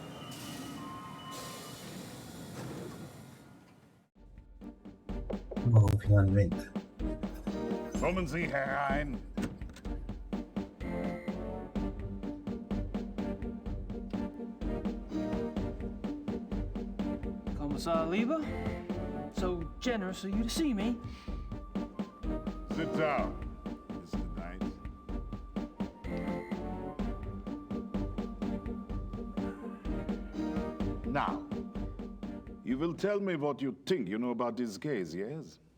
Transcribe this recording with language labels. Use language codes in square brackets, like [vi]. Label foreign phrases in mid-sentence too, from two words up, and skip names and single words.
[it] Oh, finalmente. [de] Kommen Sie herein. [en] Commissar Lieber, so generous of you to see me. Sit down, Mr. Knight. Now, you will tell me what you think you know about this case, yes?